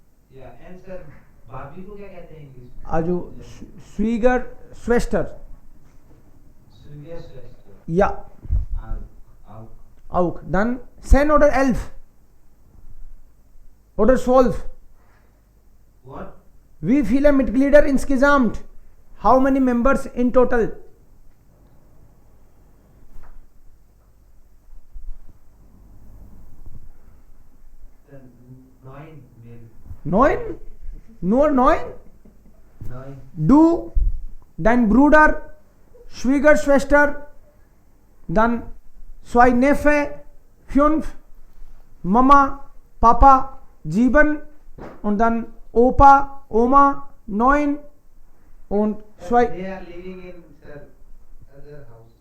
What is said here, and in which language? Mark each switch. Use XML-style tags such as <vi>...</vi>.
<hi>Ja,</hi> <en>and sir,</en> <hi>भाभी को क्या कहते हैं इंग्लिश में?</hi> <de>Also Schwiegerschwester. Schwester. Ja. Auch. Auch. Dann 10 oder 11. Oder 12.</de> <en>What?</en> <de>Wie viele Mitglieder insgesamt?</de> <en>How many members in total? Then 9 maybe.</en> <de>9? Nur 9? 9. Du, dein Bruder, Schwiegerschwester, dann 2 Neffe, 5, Mama, Papa, 7 und dann Opa, Oma, 9 und 2.</de> <en>They are living in sir other house.</en>